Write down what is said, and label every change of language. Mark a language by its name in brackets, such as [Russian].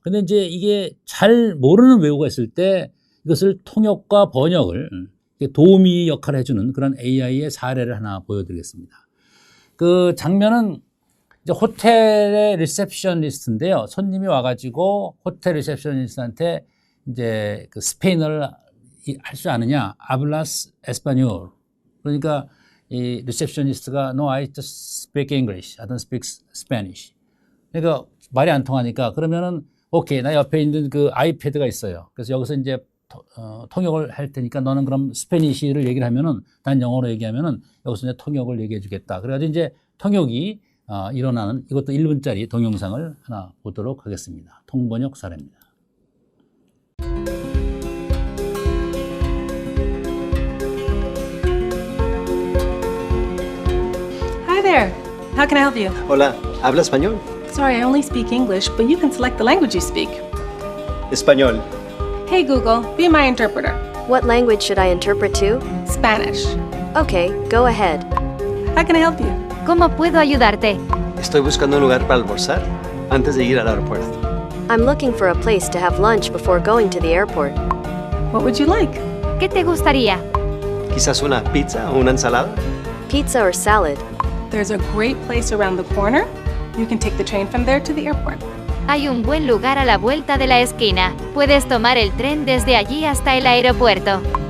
[Korean] 근데 이제 이게 잘 모르는 외국어가 있을 때 이것을 통역과 번역을 도우미 역할을 해주는 그런 AI의 사례를 하나 보여드리겠습니다. 그 장면은 이제 호텔의 리셉셔니스트인데요. 손님이 와가지고 호텔 리셉셔니스트한테 이제 그 스페인어를 할 줄 아느냐? [Spanish] 아블라스 에스파뇰. [Korean] 그러니까 이 리셉셔니스트가 [English] No, I just speak English. I don't speak Spanish. [Korean] 그러니까 말이 안 통하니까 그러면은 오케이, 나 옆에 있는 그 아이패드가 있어요. 그래서 여기서 이제 통역을 할 테니까 너는 그럼 스페니쉬를 얘기를 하면은 난 영어로 얘기하면은 여기서 이제 통역을 얘기해 주겠다. 그래가지고 이제 통역이 일어나는 이것도 1분짜리 동영상을 하나 보도록 하겠습니다. 통번역 사례입니다. [English] Hi there. How can I help you? [Spanish] Hola, ¿habla español? [English] Sorry, I only speak English, but you can select the language you speak. [Spanish] Español. [English] Hey Google, be my interpreter. What language should I interpret to? Spanish. Okay, go ahead. How can I help you? [Spanish] ¿Cómo puedo ayudarte? Estoy buscando un lugar para almorzar antes de ir al aeropuerto. [English] I'm looking for a place to have lunch before going to the airport. What would you like? [Spanish] ¿Qué te gustaría? Quizás una pizza o una ensalada. [English] Pizza or salad? There's a great place around the corner. You can take the train from there to the airport. [Spanish] Hay un buen lugar a la vuelta de la esquina. Puedes tomar el tren desde allí hasta el aeropuerto.